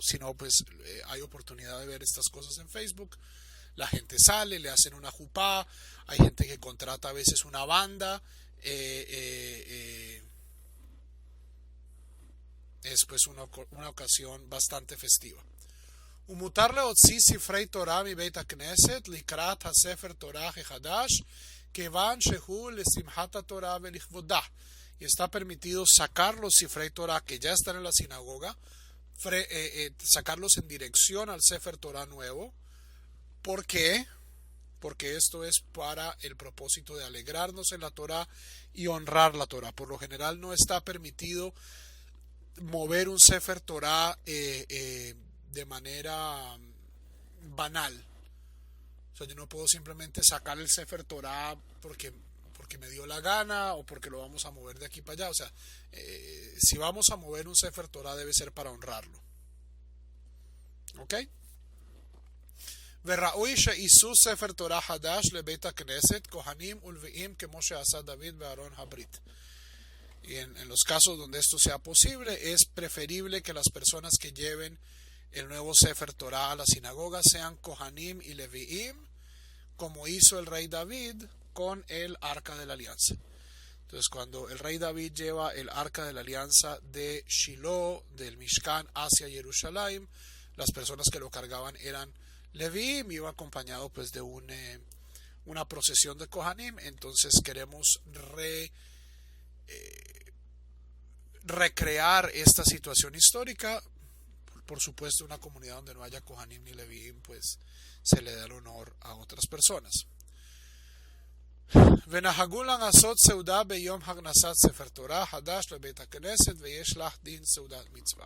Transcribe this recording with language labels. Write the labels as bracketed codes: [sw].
[es] Si no, pues hay oportunidad de ver estas cosas en Facebook. La gente sale, le hacen una jupá, hay gente que contrata a veces una banda. Es pues una ocasión bastante festiva. [he] ומותר להוציא ספרי תורה מבית הכנסת לקראת הספר תורה החדש כיוון שהוא לשמחת התורה ולכבודה. [es] Y está permitido sacar los Sifrei Torah que ya están en la sinagoga, sacarlos en dirección al Sefer Torah nuevo. ¿Por qué? Porque esto es para el propósito de alegrarnos en la Torah y honrar la Torah. Por lo general no está permitido mover un Sefer Torah de manera banal. O sea, yo no puedo simplemente sacar el Sefer Torah porque me dio la gana o porque lo vamos a mover de aquí para allá. O sea, si vamos a mover un Sefer Torah debe ser para honrarlo. ¿Ok? [he] וראוי שיישאו ספר תורה חדש לבית הכנסת כהנים ולוויים כמו שעשה דוד בארון הברית. [es] Y en los casos donde esto sea posible, es preferible que las personas que lleven el nuevo Sefer Torah a la sinagoga sean Kohanim y Leviim, como hizo el rey David con el Arca de la Alianza. Entonces, cuando el rey David lleva el Arca de la Alianza de Shiloh, del Mishkan, hacia Jerusalén, las personas que lo cargaban eran Leviim, iba acompañado pues de una procesión de Kohanim. Entonces queremos recrear esta situación histórica. Por supuesto, una comunidad donde no haya Kohanim ni Leviim, pues se le da el honor a otras personas. [he] ונהגו לעשות סעודה ביום הכנסת ספר תורה חדש לבית הכנסת ויש לך דין סעודת מצווה.